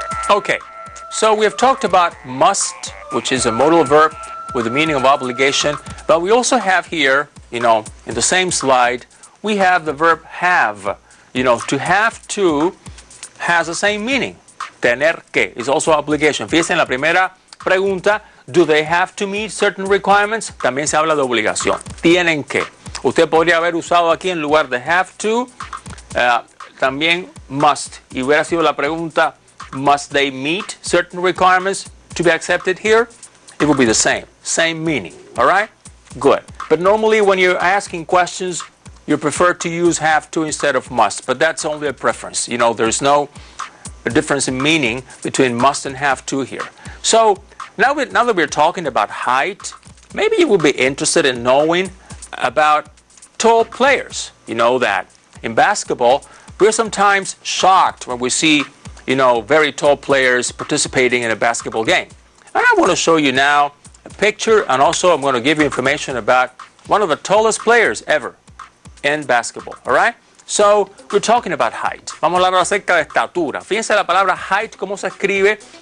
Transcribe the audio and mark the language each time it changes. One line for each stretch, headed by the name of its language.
English: Okay, so we have talked about must, which is a modal verb with the meaning of obligation, but we also have here, in the same slide, we have the verb have. To have to has the same meaning.
Spanish: Tener que
English: is also obligation.
Spanish: Fíjense en la primera pregunta,
English: do they have to meet certain requirements?
Spanish: También se habla de obligación. Tienen que. Usted podría haber usado aquí en lugar de have to, también must. Y hubiera sido la pregunta,
English: must they meet certain requirements to be accepted here? It would be the same meaning. All right? Good. But normally when you're asking questions, you prefer to use have to instead of must. But that's only a preference. There's no difference in meaning between must and have to here. So now that we're talking about height, maybe you would be interested in knowing about tall players. You know that in basketball, we're sometimes shocked when we see, very tall players participating in a basketball game. And I want to show you now a picture, and also I'm going to give you information about one of the tallest players ever in basketball. All right? So, we're talking about height.
Spanish: Vamos a hablar acerca de estatura. Fíjense la palabra height, cómo se escribe.